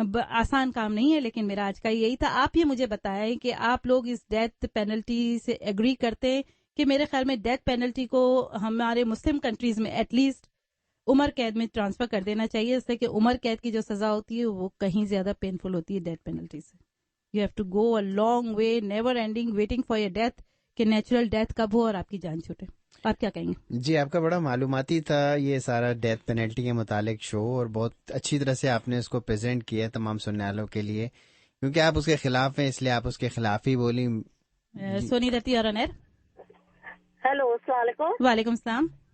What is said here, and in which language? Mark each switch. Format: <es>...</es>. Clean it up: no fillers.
<ur>آسان کام نہیں ہے، لیکن میرا آج کا یہی تھا. آپ یہ مجھے بتائیں کہ آپ لوگ اس ڈیتھ پینلٹی سے ایگری کرتے ہیں کہ میرے خیال میں ڈیتھ پینلٹی کو ہمارے مسلم کنٹریز میں ایٹ لیسٹ عمر قید میں ٹرانسفر کر دینا چاہیے، اس سے کہ عمر قید کی جو سزا ہوتی ہے وہ کہیں زیادہ پینفل ہوتی ہے ڈیتھ پینلٹی سے.</ur> <en>You have to go a long way, never ending, waiting for your death,</en> <ur>کہ نیچرل ڈیتھ کب ہو اور آپ کی جان چھوٹے. آپ کیا کہیں گے؟ جی، آپ کا بڑا معلوماتی تھا یہ سارا ڈیتھ پینلٹی کے متعلق شو، اور بہت اچھی طرح سے آپ نے اس کو پریزنٹ کیا تمام سننے والوں کے لیے، کیونکہ آپ اس کے خلاف ہیں اس لیے آپ اس کے خلاف ہی بولی. سونی رتی اور انیر. ہیلو، السلام علیکم. وعلیکم السلام.</ur>